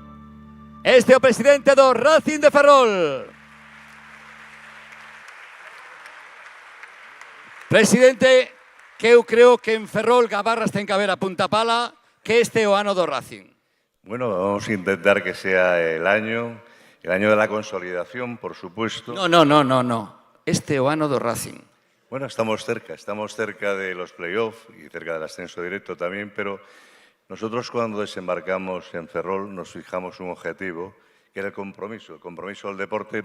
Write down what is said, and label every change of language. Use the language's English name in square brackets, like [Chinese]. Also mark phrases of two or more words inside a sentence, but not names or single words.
[Galician] Este é o presidente do Racing de Ferrol. Presidente, que eu creo que en Ferrol Gabarras ten que haber a punta pala, que este é o ano do Racing. [Spanish] Bueno, vamos a intentar que sea el año de la consolidación, por supuesto. [Galician] No. este o ano do Racing? [Spanish] Bueno, estamos cerca de los playoffs y cerca del ascenso directo también, pero nosotros cuando desembarcamos en Ferrol nos fijamos un objetivo, que era el compromiso del deporte.